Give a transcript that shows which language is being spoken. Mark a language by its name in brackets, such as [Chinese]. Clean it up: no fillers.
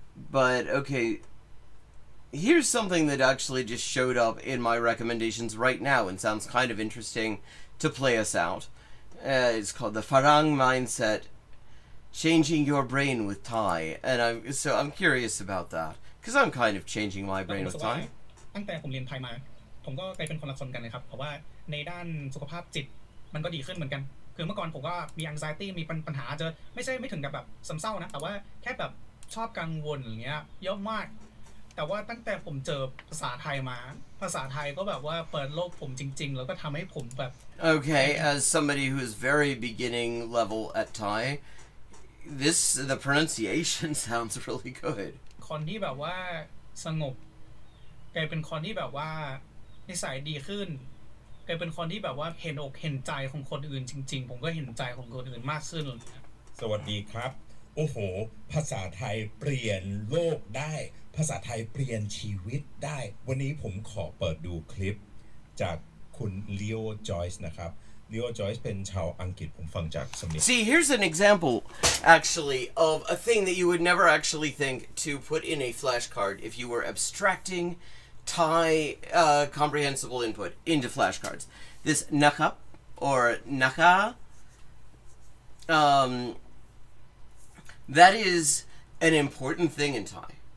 [English] But okay, here's something that actually just showed up in my recommendations right now and sounds kind of interesting to play us out. It's called the Farang Mindset, Changing Your Brain with Thai. And I'm curious about that, because I'm kind of changing my brain with Thai. [Thai] ตั้งแต่ผมเรียนไทยมาผมก็กลายเป็นคนละคนกันนะครับเพราะว่าในด้านสุขภาพจิตมันก็ดีขึ้นเหมือนกันคือเมื่อก่อนผมก็มี anxiety มีปัญหาจะไม่ถึงกับแบบซึมเศร้านะแต่ว่าแค่แบบชอบกังวลอย่างเงี้ยเยอะมากแต่ว่าตั้งแต่ผมเจอภาษาไทยมาภาษาไทยก็แบบว่าเปิดโลกผมจริงๆแล้วก็ทำให้ผมแบบ [English] Okay, as somebody who is very beginning level at Thai, the pronunciation sounds really good. [Thai] คนที่แบบว่า สงบกลายเป็นคนที่แบบว่านิสัยดีขึ้นกลายเป็นคนที่แบบว่าเห็นอกเห็นใจของคนอื่นจริงๆผมก็เห็นใจของคนอื่นมากขึ้น สวัสดีครับโอ้โหภาษาไทยเปลี่ยนโลกได้ภาษาไทยเปลี่ยนชีวิตได้วันนี้ผมขอเปิดดูคลิปจากคุณลีโอจอยส์นะครับลีโอจอยส์เป็นชาวอังกฤษผมฟังจากสำเนียง [English] See, here's an example, actually, of a thing that you would never actually think to put in a flashcard if you were abstracting Thai comprehensible input into flashcards. This nakap or naka, that is an important thing in Thai.